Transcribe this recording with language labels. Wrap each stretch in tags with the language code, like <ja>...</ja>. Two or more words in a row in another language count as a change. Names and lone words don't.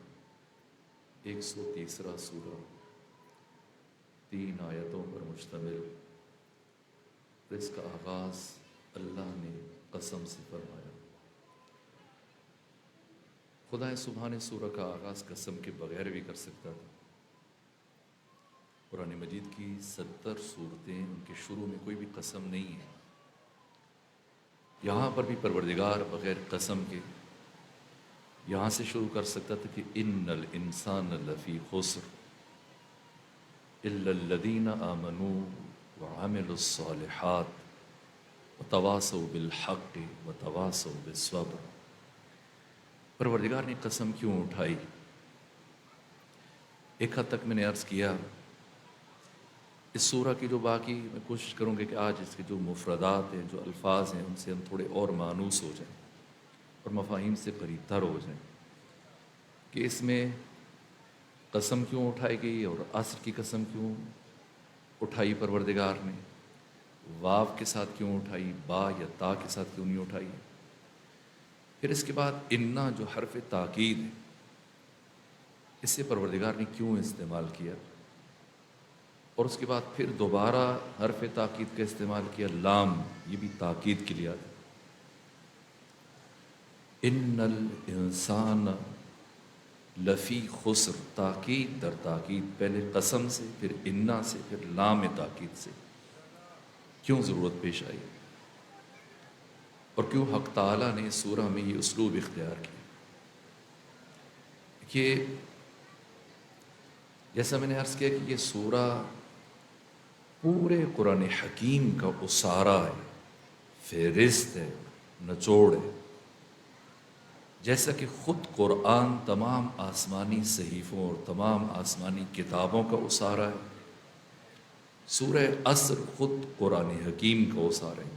<ur>130واں سورہ 3 آیتوں پر مشتمل اس کا آغاز اللہ نے قسم سے فرمایا خدا سبحانہ سورہ کا آغاز قسم کے بغیر بھی کر سکتا تھا قرآن مجید کی 70 صورتیں ان کے شروع میں کوئی بھی قسم نہیں ہے یہاں پر بھی پروردگار بغیر قسم کے یہاں سے شروع کر سکتا تھا کہ</ur> <ar>ان الانسان لفی خسر الا الذین آمنوا وعملوا الصالحات وتواصوا بالحق وتواصوا بالصبر</ar> <ur>پروردگار نے قسم کیوں اٹھائی ایک حد تک میں نے عرض کیا اس سورہ کی جو باقی میں کوشش کروں گا کہ آج اس کے جو مفردات ہیں جو الفاظ ہیں ان سے ہم تھوڑے اور مانوس ہو جائیں اور مفاہیم سے قریب تر ہو جائیں کہ اس میں قسم کیوں اٹھائی گئی اور عصر کی قسم کیوں اٹھائی پروردگار نے واو کے ساتھ کیوں اٹھائی با یا تا کے ساتھ کیوں نہیں اٹھائی پھر اس کے بعد انا جو حرف تاکید ہے اس سے پروردگار نے کیوں استعمال کیا اور اس کے بعد پھر دوبارہ حرف تاکید کا استعمال کیا لام یہ بھی تاکید کے لیے آتا</ur> <ar>ان الانسان لفی خسر</ar> <ur>تاکید در تاکید پہلے قسم سے پھر انا سے پھر لام تاکید سے کیوں ضرورت پیش آئی اور کیوں حق تعالیٰ نے سورہ میں یہ اسلوب اختیار کیا کہ جیسا میں نے عرض کیا کہ یہ سورہ پورے قرآن حکیم کا اسارہ ہے فہرست ہے نچوڑ ہے جیسا کہ خود قرآن تمام آسمانی صحیفوں اور تمام آسمانی کتابوں کا اسارہ ہے، سورہ عصر خود قرآن حکیم کا اسارہ ہے۔</ur>